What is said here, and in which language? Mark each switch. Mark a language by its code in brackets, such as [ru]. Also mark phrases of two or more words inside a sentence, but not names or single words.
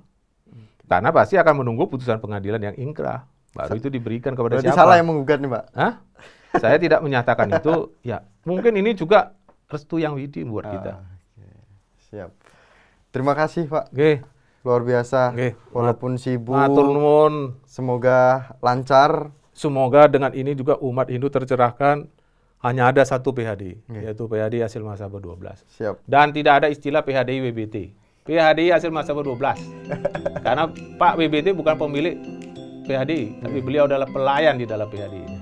[id] Karena pasti akan menunggu putusan pengadilan yang ingkrah. Baru itu diberikan kepada berarti siapa. Salah yang menggugat nih Pak. Hah? Saya tidak menyatakan itu. Ya, mungkin ini juga restu yang widi buat kita. Siap. Terima kasih Pak. Luar biasa. Walaupun sibuk. [jv] Matur nuwun. [id] Semoga lancar. Semoga dengan ini juga umat Hindu tercerahkan. Hanya ada satu PHDI, yaitu PHDI hasil Mahasabe 12. Siap. Dan tidak ada istilah PHDI WBT. PHDI hasil Mahasabe 12. Karena Pak WBT bukan pemilik PHDI, tapi beliau adalah pelayan di dalam PHDI ini.